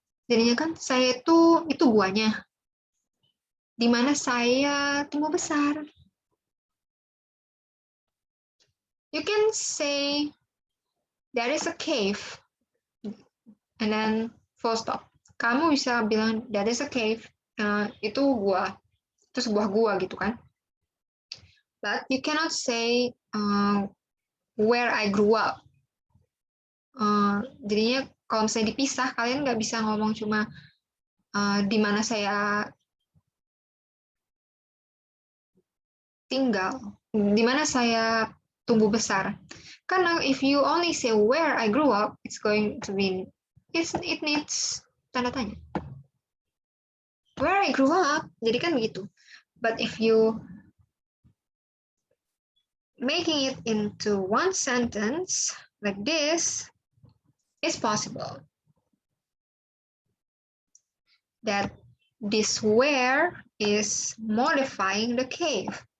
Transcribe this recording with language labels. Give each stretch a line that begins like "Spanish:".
Indonesian: Jadinya kan saya itu guanya, di mana saya tumbuh besar.
English: You can say there is a cave, and then full stop.
Indonesian: Kamu bisa bilang
English: that is a cave,
Indonesian: itu gua, itu sebuah gua gitu kan.
English: But you cannot say where I grew up.
Indonesian: Jadinya kalau misalnya dipisah, kalian nggak bisa ngomong cuma di mana saya tinggal, di mana saya tumbuh besar.
English: Karena if you only say where I grew up, it's going to be, it needs
Indonesian: tanda tanya.
English: Where I grew up, jadi kan begitu. But if you making it into one sentence like this, it's possible that this where is modifying the cave.